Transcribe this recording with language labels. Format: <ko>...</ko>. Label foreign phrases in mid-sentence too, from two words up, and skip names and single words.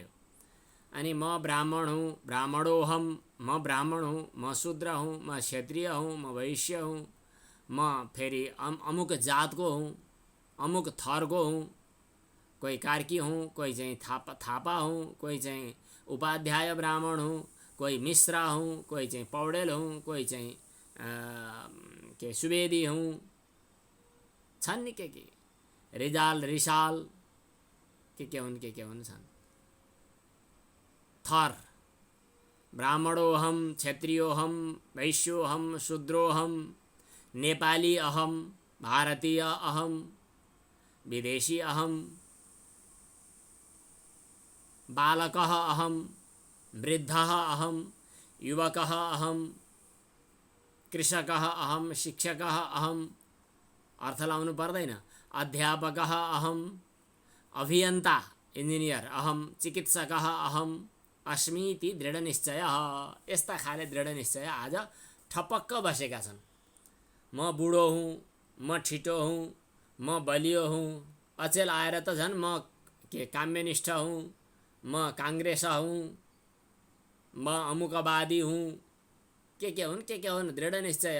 <ne>अनि म ब्राह्मण हुँ, ब्राह्मणोहम, म ब्राह्मण हुँ, म शूद्र हुँ, म क्षत्रिय हुँ, म वैश्य हुँ, म फेरि अमुक जातको हुँ, अमुक थरको हुँ, कोही कार्की हुँ, कोही चाहिँ थापा हुँ, कोही चाहिँ उपाध्याय ब्राह्मण हुँ, कोही मिश्रा हुँ, कोही चाहिँ पौडेल हुँ, कोही चाहिँ के सुवेदी हुँ, छन् नि के रिजाल रिसाल के हुन् के हुन् छन्।</ne> <sa>थर ब्राह्मणोहम, क्षत्रियोहम, वैश्योहम, शूद्रोहम, नेपाली अहम, भारतीय अहम, विदेशी अहम, बालकः अहम, वृद्धः अहम, युवकः अहम, कृषकः अहम, शिक्षकः अहम,</sa> <ne>अर्थ लाउनु पर्दैन,</ne> <sa>अध्यापकः अहम, अभियन्ता इन्जिनियर अहम, चिकित्सकः अहम अस्मीति दृढनिश्चय।</sa> <ne>यस्ता खाले दृढनिश्चय आज ठपक्क बसेका छन्। म बुढो हुँ, म छिटो हुँ, म बलियो हुँ, अचेल आएर त झन् म के काम्यनिष्ठ हुँ, म काङ्ग्रेस हुँ, म अमुकवादी हुँ, के हुन् दृढनिश्चय।</ne>